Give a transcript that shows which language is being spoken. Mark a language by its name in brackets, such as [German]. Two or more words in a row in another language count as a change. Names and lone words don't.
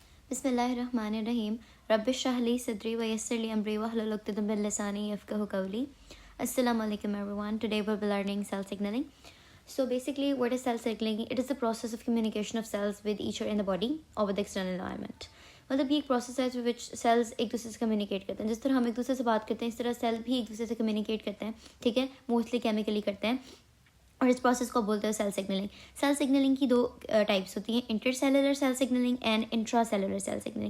[Arabic] بسم الله الرحمن الرحيم رب اشرح لي صدري ويسر لي أمري واحلل عقدة من لساني يفقهوا قولي. السلام عليكم [English] everyone. Today we'll be learning cell signaling. So basically what is cell signaling? It is the process of communication of cells with each other in the body or with the external environment. [Hindi] मतलब ये एक प्रोसेस है जो विच सेल्स एक दूसरे से कम्युनिकेट करते हैं. जिस तरह हम एक दूसरे से बात करते हैं इस तरह सेल भी एक दूसरे से कम्युनिकेट करते हैं. ठीक है, [English] mostly chemically [Hindi] करते हैं और इस प्रोसेस को बोलते हैं [English] cell signaling. cell signaling [Hindi] की दो टाइप्स होती हैं, [English] intercellular cell signaling and intracellular cell signaling.